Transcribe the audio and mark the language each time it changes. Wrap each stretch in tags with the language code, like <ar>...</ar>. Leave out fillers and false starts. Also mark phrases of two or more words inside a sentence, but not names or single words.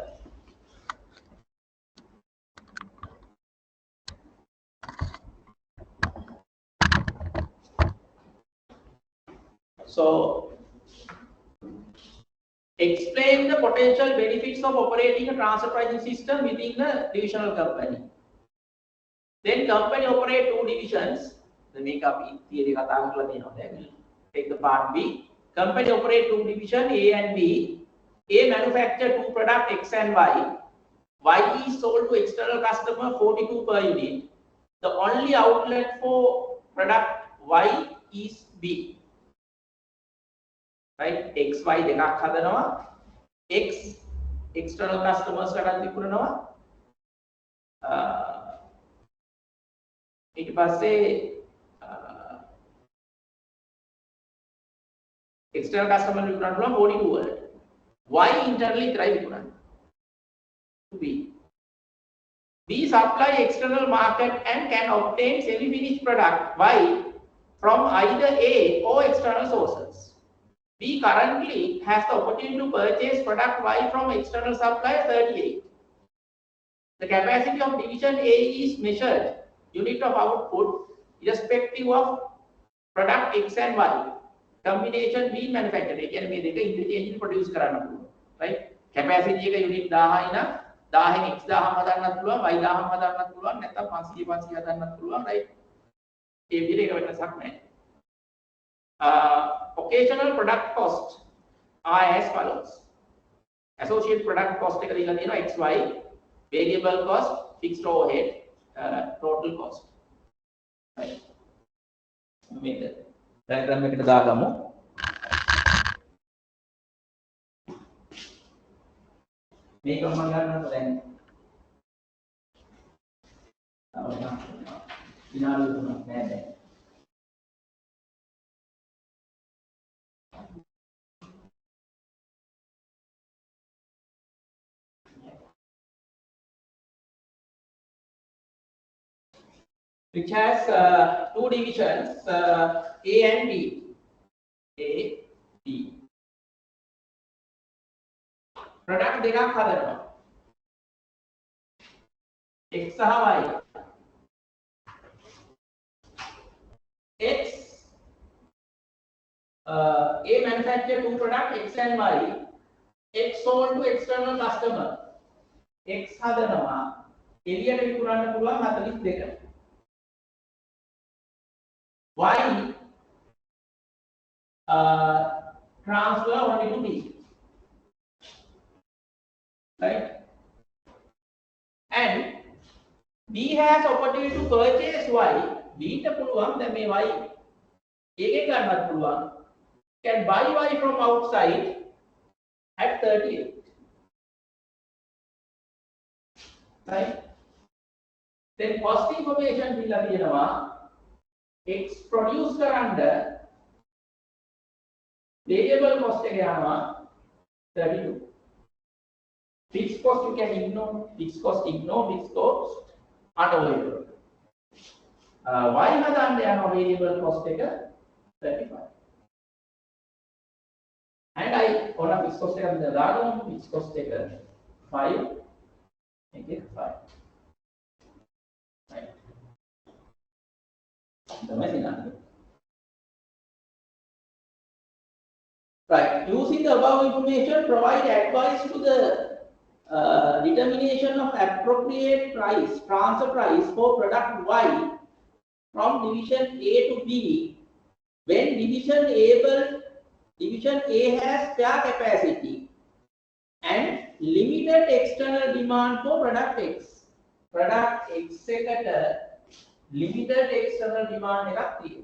<en>So explain the potential benefits of operating a transfer pricing system within the divisional company. Then company operate two divisions. The makeup theory</en> <si>kata කරලා තියෙනවා දැන්.</si> <en>Take the part B. Company operate two division A and B. A manufacture two product X and Y. Y is sold to external customer 42 per unit. The only outlet for product Y is B. Right?</en> <si>X, Y දෙකක් හදනවා. X</si> <en>external customers</en> <si>කටත් විකුණනවා. ඊට පස්සේ</si> <en>external customer</en> <si>විකුණන්න පුළුවන් 42 වලට. Y internally විතරයි විකුණන්නේ.</si> <en>To B. B supply external market and can obtain semi-finished product Y from either A or external sources. B currently has the opportunity to purchase product Y from external supplier 38. The capacity of division A is measured unit of output irrespective of product X and Y. Combination being manufactured. Again, we interchange produce</en> <si>කරන්න පුළුවන්. Right?</si> <en>Capacity</en> <si>එක unit 1000යි නම් 1000න් X 1000ම හදන්නත් පුළුවන්, Y 1000ම හදන්නත් පුළුවන්, නැත්නම් 500 500 හදන්නත් පුළුවන්. Right? ඒ විදිහට එක වෙනසක් නැහැ.</si> <en>Occasional product cost are as follows. Associate product cost</en> <si>එක දීලා තියෙනවා</si> <en>XY, variable cost, fixed overhead, total cost. Right.</en> <si>මේක diagram එකට දාගමු. මේක මම ගන්නවා දැන්. විනාඩි 3ක් නෑ දැන්.</si> <en>Which has two divisions, A and B.</en> <si>A, B. Product දෙකක් හදනවා. X සහ Y.</si> <en>X A manufacture two product X and Y. X sold to external customer.</en> <si>X හදනවා. එළියට විකුණන්න පුළුවන් 42.</si> <en>Y transfer only to B, right? And B has opportunity to purchase Y.</en> <si>B ට පුළුවන් දැන් මේ Y එකෙන් ගන්නත් පුළුවන්.</si> <en>Can buy Y from outside at 38, right? Then cost information</en> <si>දීලා තියෙනවා. X produce කරන්න</si> <en>variable cost</en> <si>එක යනවා 32.</si> <en>Fixed cost you can ignore, fixed cost unavoidable.</en> <si>Y හදන්න යනවා</si> <en>variable cost</en> <si>එක 35.</si> <en>And I</en> <si>ඕන</si> <en>fixed cost</en> <si>එක දාගමු.</si> <en>fixed cost එක 5 make it 5. Right. Right. Using the above information, provide advice to the determination of appropriate price, transfer price for product Y from division A to B when division A has spare capacity and limited external demand for product X. Product X</en> <si>එකට</si> <en>limited external demand</en> <si>එකක් තියෙනවා.</si>